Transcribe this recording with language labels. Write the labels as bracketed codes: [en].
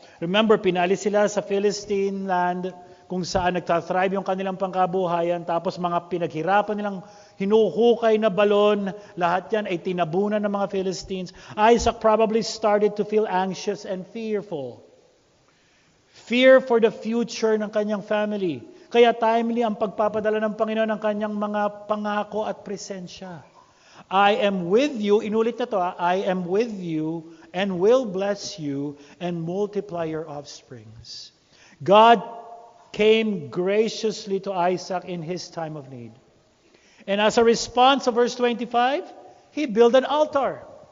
[tl] Remember, pinalis sila sa Philistine land kung saan nagtathrive yung kanilang pangkabuhayan, tapos mga pinaghirapan nilang hinuhukay na balon, lahat yan ay tinabunan ng mga Philistines. [en] Isaac probably started to feel anxious and fearful. Fear for the future [tl] ng kanyang [en] family. [tl] Kaya timely ang pagpapadala ng Panginoon ng kanyang mga pangako at presensya. [en] I am with you, [tl] inulit na to, [en] I am with you and will bless you and multiply your offsprings. God came graciously to Isaac in his time of need. And as a response of verse 25, he built an altar.